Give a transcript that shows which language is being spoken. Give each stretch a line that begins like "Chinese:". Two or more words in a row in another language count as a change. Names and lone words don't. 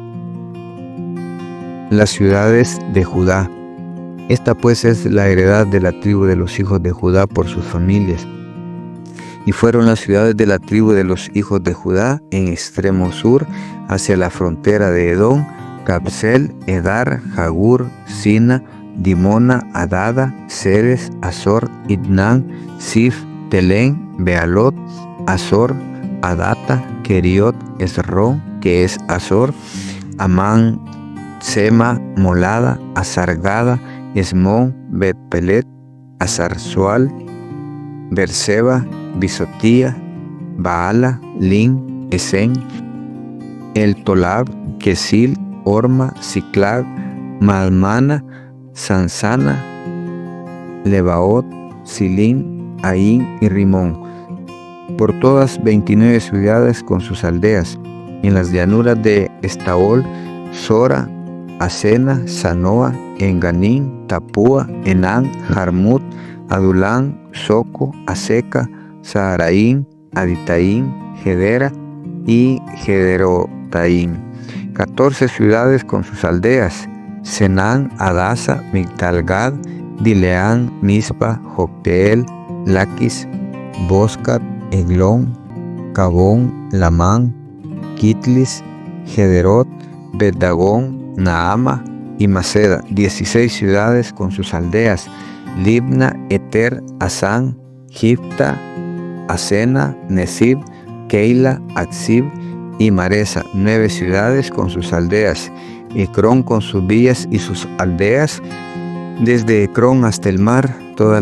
Spanish: Las ciudades de Judá. Esta pues es la heredad de la tribu de los hijos de Judá por sus familias. Y fueron las ciudades de la tribu de los hijos de Judá en extremo sur, hacia la frontera de Edom: Capsel, Edar, Jagur, Sina, Dimona, Adada, Ceres, Azor, Idnan, Sif, Telén, Bealot, Azor, Adata, Keriot, Esrón, que es Azor, Amán, Sema, Molada, Azargada, Esmón, Bet-Pelet, Azarzual, Berseba, Bisotía, Baala, Lin, Esen, El Tolab, Kesil, Orma, Siclag, Malmana, Sansana, Lebaot, Silín, Aín y Rimón. Por todas 29 ciudades con sus aldeas. En las llanuras de Estaol, Sora, Asena, Sanoa, Enganín, Tapúa, Enán, Jarmut, Adulán, Soco, Aseca, Saharaín, Aditaín, Gedera y Gederotaín. 14 ciudades con sus aldeas: Senán, Adasa, Migdalgad, Dileán, Mispa, Jocteel, Laquis, Boscat, Eglón, Cabón, Lamán, Kitlis, Gederot, Bet-Dagón, Naama y Maceda. 16 ciudades con sus aldeas: Libna, Eter, Asán, Gipta, Asena, Nesib, Keila, Atzib y Maresa. 9 ciudades con sus aldeas: Ecrón con sus villas y sus aldeas, desde Ecrón hasta el mar, todas